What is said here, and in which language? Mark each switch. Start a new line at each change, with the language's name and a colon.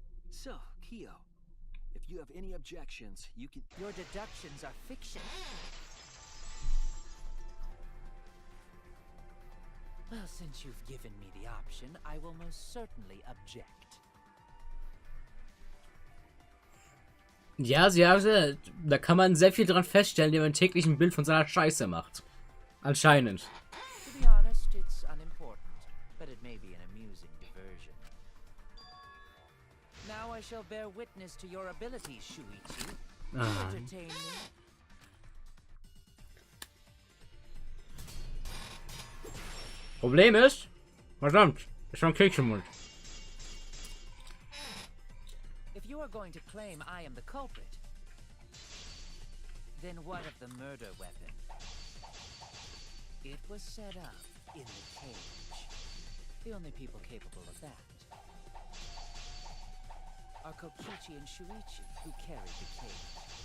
English: So, Kyo, if you have any objections, you can... Your deductions are fiction. Well, since you've given me the option, I will most certainly object.
German: Ja, da kann man sehr viel dran feststellen, indem man täglich ein Bild von seiner Scheiße macht. Anscheinend.
English: To be honest, it's unimportant, but it may be an amusing diversion. Now I shall bear witness to your abilities, Shuichi. Entertain me.
German: Problem ist, verdammt, ist schon Keks im Mund.
English: If you are going to claim I am the culprit, then what of the murder weapon? It was set up in the cage. The only people capable of that are Kokichi and Shuichi, who carried the cage.